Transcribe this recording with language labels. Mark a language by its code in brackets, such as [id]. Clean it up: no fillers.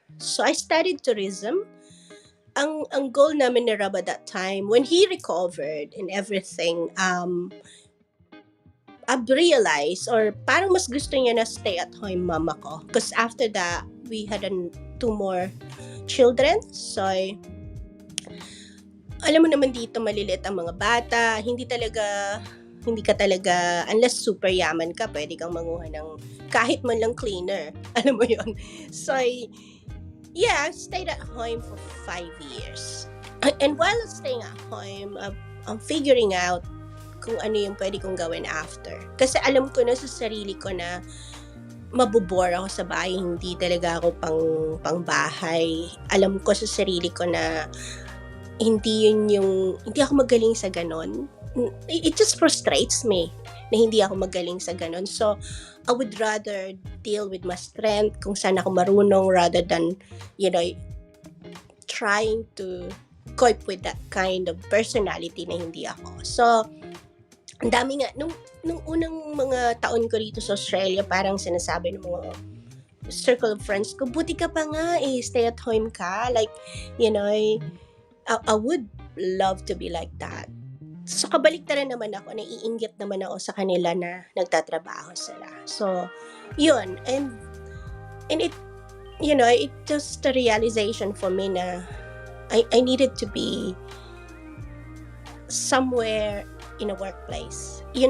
[en] So, I studied tourism. [tl] Ang goal namin ni Rob [en] at that time, when he recovered and everything, I've realized, or [tl] parang mas gusto niya na [en] stay at home [tl] mama ko. [en] Because after that, we had two more children. [tl] So, alam mo naman dito, maliliit ang mga bata. Hindi ka talaga, unless super yaman ka, pwede kang manguha ng kahit man lang cleaner. Alam mo yon. [en] So, yeah, I stayed at home for 5 years. And while staying at home, I'm figuring out [tl] kung ano yung pwede kong gawin [en] after. [tl] Kasi alam ko na sa sarili ko na mabubore ako sa bahay, hindi talaga ako pang bahay. Alam ko sa sarili ko na hindi ako magaling sa ganon. [en] It just frustrates me [tl] na hindi ako magaling sa ganon. [en] So, I would rather deal with my strength [tl] kung saan ako marunong [en] rather than, trying to cope with that kind of personality [tl] na hindi ako. So, ang dami nga, nung unang mga taon ko rito sa Australia, parang sinasabi ng mga circle of friends ko, buti ka pa nga [en] stay at home [tl] ka. [en] Like, I would love to be like that. [tl] So, kabaliktaran naman ako, naiinggit naman ako sa kanila na nagtatrabaho sila. [en] So, yun. And it, it just a realization for me [tl] na [en] I needed to be somewhere in a workplace.